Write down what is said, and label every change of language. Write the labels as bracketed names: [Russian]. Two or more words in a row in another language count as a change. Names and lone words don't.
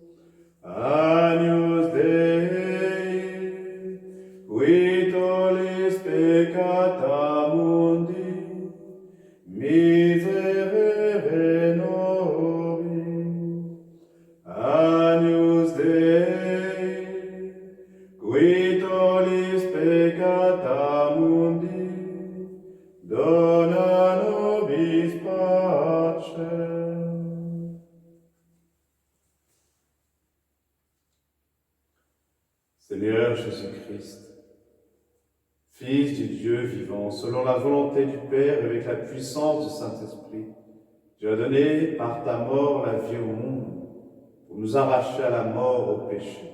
[Latin] Agnus Dei, qui tollis peccata mundi, miserere nobis. Agnus Dei, qui tollis peccata mundi, dona nobis pacem. [French] Seigneur Jésus-Christ, Fils du Dieu vivant, selon la volonté du Père et avec la puissance du Saint-Esprit, tu as donné par ta mort la vie au monde, pour nous arracher à la mort, au péché.